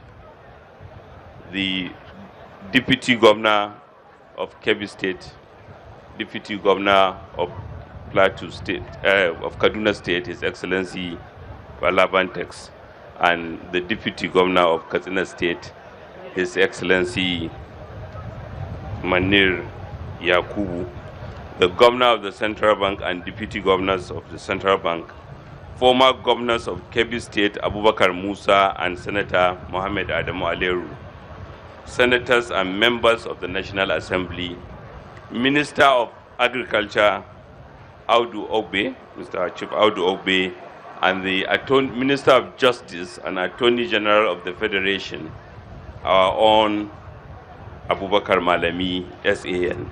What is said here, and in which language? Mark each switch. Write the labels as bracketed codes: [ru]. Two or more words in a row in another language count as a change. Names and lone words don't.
[en] The Deputy Governor of Kebbi State, Deputy Governor of Plateau State, of Kaduna State, His Excellency Balabantex, and the Deputy Governor of Katsina State, His Excellency Manir Yakubu, the Governor of the Central Bank and Deputy Governors of the Central Bank, former Governors of Kebbi State, Abubakar Musa and Senator Mohammed Adamu Aleru, Senators and members of the National Assembly, Minister of Agriculture, Audu Ogbe, Mr. Chief Audu Ogbe, and the Minister of Justice and Attorney General of the Federation, our own Abubakar Malami, SAN.